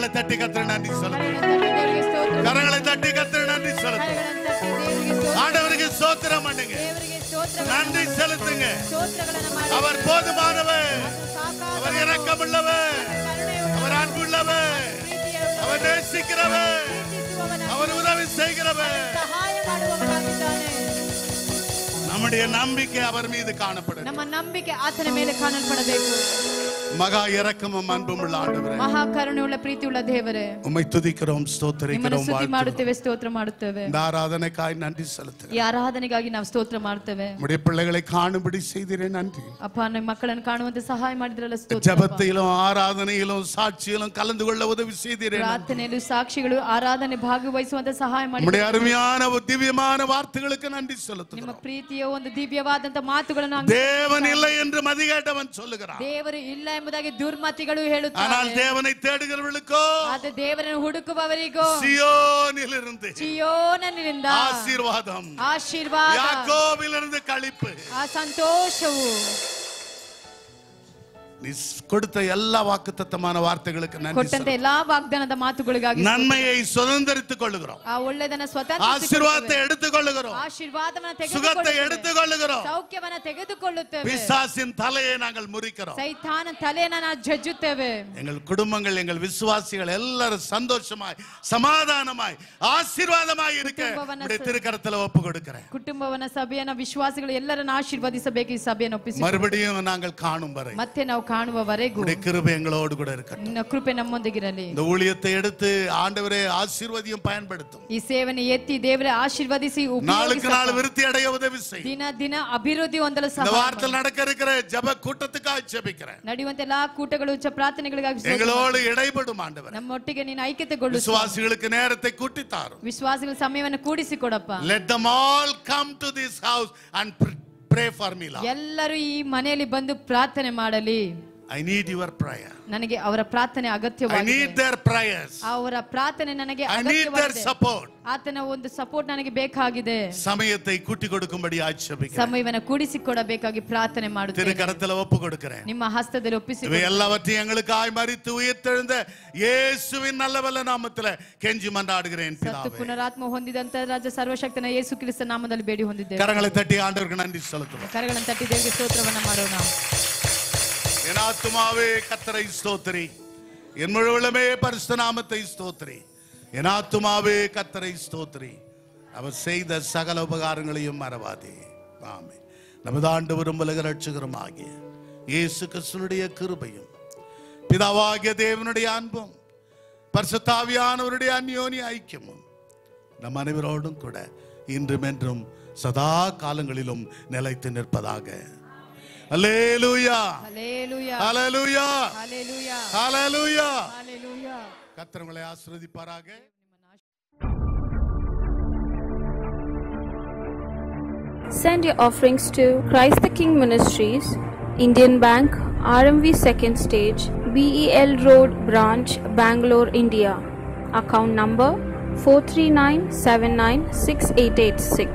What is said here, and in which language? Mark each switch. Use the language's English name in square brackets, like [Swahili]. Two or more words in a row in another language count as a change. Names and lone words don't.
[Tamil] தட்டி கர்த்தரை நன்றி செலுத்துங்க. [Kannada] ದೇವರಿಗೆ ಸ್ತೋತ್ರ. [Tamil] கரங்களை தட்டி கர்த்தரை நன்றி செலுத்துங்க. [Kannada] ಕರಗಳನ್ನು ತಟ್ಟಿ ದೇವರಿಗೆ ಸ್ತೋತ್ರ. [Tamil] ஆண்டவருக்கு ஸ்தோத்திரம் பண்ணுங்க. [Kannada] ದೇವರಿಗೆ ಸ್ತೋತ್ರ. [Tamil] நன்றி செலுத்துங்க. [Kannada] ಸ್ತೋತ್ರಗಳನ್ನು ಮಾಡಿ. [Tamil] அவர் போதுமானவர், [Kannada] ಸಾಕಾದ [Tamil] அவர் இரக்கமுள்ளவர், [Kannada] ಕರುಣೆಯುಳ್ಳ [Tamil] அவர் அன்புள்ளவர், [Kannada] ಪ್ರೀತಿಯುಳ್ಳ [Tamil] அவர் நேசிக்கிறவர், [Kannada] ಪ್ರೀತಿಸುವವನ [Tamil] அவர் உதவி செய்கிறவர். [Kannada] ಸಹಾಯ ಮಾಡುವವನಾಗಿದ್ದಾನೆ. [Tamil] நம்முடைய நம்பிக்கை அவர் மீது காணப்படும். [Kannada] ನಮ್ಮ ನಂಬಿಕೆ ಆತನ ಮೇಲೆ ಕಾಣಲ್ಪಡಬೇಕು. [Tamil] மகா இரக்கமும் அன்பும் உள்ள ஆண்டவரே, [Kannada] ಮಹಾ ಕರುಣೆಯುಳ್ಳ ಪ್ರೀತಿಯುಳ್ಳ ದೇವರೇ, [Tamil] உம்மை துதிக்கிறோம், [Kannada] ನಿಮ್ಮನ್ನು [Tamil] ஸ்தோத்திரிக்கிறோம், [Kannada] ಸ್ತುತಿ [Tamil] வாழ்த்துகிறோம். [Kannada] ಮಾಡುತ್ತೇವೆ, ಸ್ತೋತ್ರ ಮಾಡುತ್ತೇವೆ. [Tamil] இந்த ஆராதனைக்காய் நன்றி செலுத்துகிறேன். [Kannada] ಈ ಆರಾಧನೆಗಾಗಿ ನಾವು ಸ್ತೋತ್ರ ಮಾಡ್ತೇವೆ. [Tamil] உம்முடைய பிள்ளைகளை காணும்படி செய்தீரே நன்றி. [Kannada] ಅಪ್ಪ, ನಿಮ್ಮ ಮಕ್ಕಳನ್ನು ಕಾಣುವಂತೆ ಸಹಾಯ ಮಾಡಿದ್ರಲ್ಲ, ಸ್ತೋತ್ರ. [Tamil] ஜபத்திலும் ஆராதனையிலும் சாட்சியிலும் கலந்து கொள்ள உதவி செய்தீரே நன்றி. [Kannada] ಪ್ರಾರ್ಥನೆಯಲ್ಲೂ ಸಾಕ್ಷಿಗಳು ಆರಾಧನೆ ಭಾಗವಹಿಸುವಂತೆ ಸಹಾಯ ಮಾಡಿ. [Tamil] உம்முடைய அருமையான திவ்யமான வார்த்தைகளுக்கு நன்றி [Kannada] ನಿಮ್ಮ [Tamil] செலுத்துகிறோம். [Kannada] ಪ್ರೀತಿಯ ಒಂದು ದಿವ್ಯವಾದಂತ ಮಾತುಗಳನ್ನು [Tamil] தேவன் இல்லை என்று மதிகேட்டவன் சொல்லுகிறான். [Kannada] ದೇವರು ಇಲ್ಲ ಎಂಬುದಾಗಿ ದುರ್ಮತಿಗಳು ಹೇಳುತ್ತಾರೆ. [Tamil] ஆனால் தேவனை தேடுகிறவர்களுக்கோ [Kannada] ಆದರೆ ದೇವರನ್ನು ಹುಡುಕುವವರಿಗೋ [Tamil] சியோனிலிருந்து [Kannada] ಚಿಯೋನನಿಂದ [Tamil] ஆசீர்வாதம், [Kannada] ಆಶೀರ್ವಾದ, [Tamil] யாக்கோபிலிருந்து களிப்பு. [Kannada] ಆ ಸಂತೋಷವು. [Tamil] நீ கொடுத்த எல்லா வாக்குத்தத்தமான வார்த்தைகளுக்கு நன்றி [Kannada] ಕೊಟ್ಟಂತ [Tamil] செலுத்துகிறோம். [Kannada] ಎಲ್ಲಾ ವಾಗ್ದಾನದ ಮಾತುಗಳಿಗಾಗಿ [Tamil] நன்மையை சுதந்திரித்துக் கொள்ளுகிறோம். [Kannada] ಆ ಒಳ್ಳೆದನ್ನ ಸ್ವತಂತ್ರ [Tamil] ஆசீர்வாதத்தை எடுத்துக் கொள்ளுகிறோம். [Kannada] ಆಶೀರ್ವಾದವನ್ನ [Tamil] சுகத்தை [Kannada] ತೆಗೆದುಕೊಳ್ಳುತ್ತೇವೆ, [Tamil] எடுத்துக் கொள்ளுகிறோம். [Kannada] ಸೌಖ್ಯವನ್ನ ತೆಗೆದುಕೊಳ್ಳುತ್ತೇವೆ, [Tamil] பிசாசின் தலையை நாங்கள் முறிக்கிறோம். [Kannada] ಸೈತಾನ ತಲೆಯನ್ನ ನಾವು ಜಜ್ಜುತ್ತೇವೆ. [Tamil] எங்கள் குடும்பங்கள், எங்கள் விசுவாசிகள் எல்லாரும் சந்தோஷமாய் சமாதானமாய் ஆசீர்வாதமாய் இருக்க உம்முடைய திருக்கரத்துல ஒப்பு கொடுக்கிறேன். [Kannada] ಕುಟುಂಬವನ್ನ, ಸಭೆಯನ್ನ, ವಿಶ್ವಾಸಿಗಳು ಎಲ್ಲರನ್ನ ಆಶೀರ್ವದಿಸಬೇಕು. ಈ ಸಭೆಯನ್ನು ಒಪ್ಪಿಸಿ [Tamil] மறுபடியும் நாங்கள் காணும் வரை [Kannada] ಮತ್ತೆ ನಾವು ಕಾಣುವವರೆಗೂ [Tamil] உம்முடைய கிருபை எங்களோடு கூட இருக்கட்டும். [Kannada] ನಿನ್ನ ಕೃಪೆ ನಮ್ಮೊಂದಿಗಿರಲಿ. [Tamil] இந்த ஊழியத்தை எடுத்து ஆண்டவரே ஆசீர்வதியும் பயன்படுத்தும். [Kannada] ಈ ಸೇವೆಯನ್ನು ಎತ್ತಿ ದೇವರೇ ಆಶೀರ್ವದಿಸಿ [Tamil] நாளுக்கு நாள் [Kannada] ಉಪಯೋಗಿಸಪ್ಪ. [Tamil] விருத்தி அடைய உதவி செய்யும். [Kannada] ದಿನ ದಿನ ಅಭಿವೃದ್ಧಿ ಹೊಂದಲು [Tamil] இந்த [Kannada] ಸಹಾಯ [Tamil] வாரத்தில் நடக்க இருக்கிற ஜெப கூட்டத்துக்காக ஜெபிக்கிறேன். [Kannada] ನಡೆಯುವಂತ ಎಲ್ಲಾ ಕೂಟಗಳು, ಪ್ರಾರ್ಥನೆಗಳಿಗಾಗಿ ಸ್ತೋತ್ರ. [Tamil] எங்களோடு இடைபடும் ஆண்டவரே. [Kannada] ನಮ್ಮೊಟ್ಟಿಗೆ ನೀನು ಐಕ್ಯತೆಗೊಳ್ಳು. [Tamil] விசுவாசிகளுக்கு நேரத்தை கூட்டி தாரும். [Kannada] ವಿಶ್ವಾಸಿಗಳ ಸಮಯವನ್ನು ಕೂಡಿಸಿಕೊಡಪ್ಪ. [English] Let them all come to this house and pray for me, Lord. [Kannada] ಎಲ್ಲರೂ ಈ ಮನೆಯಲ್ಲಿ ಬಂದು ಪ್ರಾರ್ಥನೆ ಮಾಡಲಿ. [English] I need your prayer. [Kannada] ನನಗೆ ಅವರ ಪ್ರಾರ್ಥನೆ [English] I [Kannada] ಅಗತ್ಯವಾಗಿದೆ. [English] need their prayers. [Kannada] ಅವರ ಪ್ರಾರ್ಥನೆ ನನಗೆ [English] I need their [Kannada] ಅಗತ್ಯವಾಗಿದೆ. [English] support. [Kannada] ಆತನ ಒಂದು ಸಪೋರ್ಟ್ ನನಗೆ ಬೇಕಾಗಿದೆ. [Tamil] சமயத்தை கூட்டி கொடுக்கும்படி ஆட்சேபிக்கிறேன். [Kannada] ಸಮಯವನ್ನು ಕೂಡಿಸಿಕೊಡಬೇಕಾಗಿ ಪ್ರಾರ್ಥನೆ ಮಾಡುತ್ತೇನೆ. [Tamil] திருக்கரத்துல ஒப்பு கொடுக்கிறேன். [Kannada] ನಿಮ್ಮ ಹಸ್ತದಲ್ಲಿ ಒಪ್ಪಿಸಿ [Tamil] இவை எல்லாவற்றையும் எங்களுக்காய் மரித்து உயிர்த்தெழுந்த இயேசுவின் நல்லவல்ல நாமத்திலே கெஞ்சி மன்றாடுகிறேன் [Kannada] ಸತ್ತು [Tamil] பிதாவே. [Kannada] ಪುನರಾತ್ಮ ಹೊಂದಿದಂತ ರಾಜ ಸರ್ವಶಕ್ತನ ಯೇಸು ಕ್ರಿಸ್ತ ನಾಮದಲ್ಲಿ ಬೇಡಿ ಹೊಂದಿದ್ದೇವೆ. [Tamil] கரங்களை தட்டி ஆண்டவருக்கு நன்றி செலுத்துவோம். [Kannada] ಕರಗಳನ್ನು ತಟ್ಟಿ ದೇವರಿಗೆ ಸ್ತೋತ್ರವನ್ನ ಮಾಡೋಣ. [Tamil] என் ஆத்துமாவே கர்த்தரை ஸ்தோத்திரி, என் முழு உள்ளமே பரிசுத்த நாமத்தை ஸ்தோத்திரி. என் ஆத்துமாவே கர்த்தரை ஸ்தோத்திரி, அவர் செய்த சகல உபகாரங்களையும் மறவாதே. ஆமென். நமது ஆண்டவரும் உலக ரட்சகரும் ஆகிய இயேசு கிறிஸ்துவினுடைய கிருபையும் பிதாவாகிய தேவனுடைய அன்பும் பரிசுத்த ஆவியானவருடைய அந்யோன்ய ஐக்கியமும் நம் அனைவரோடும் கூட இன்றும் என்றும் சதா காலங்களிலும் நிலைத்து நிற்பதாக. அல்லேலூயா, ஹல்லேலூயா, அல்லேலூயா, ஹல்லேலூயா, அல்லேலூயா. ஹல்லேலூயா. கர்த்தர் உங்களை ஆசீர்வதிப்பாராக. [English] Send your offerings to Christ the King Ministries, Indian Bank, RMV 2nd Stage, BEL Road Branch, Bangalore, India. Account number 439796886.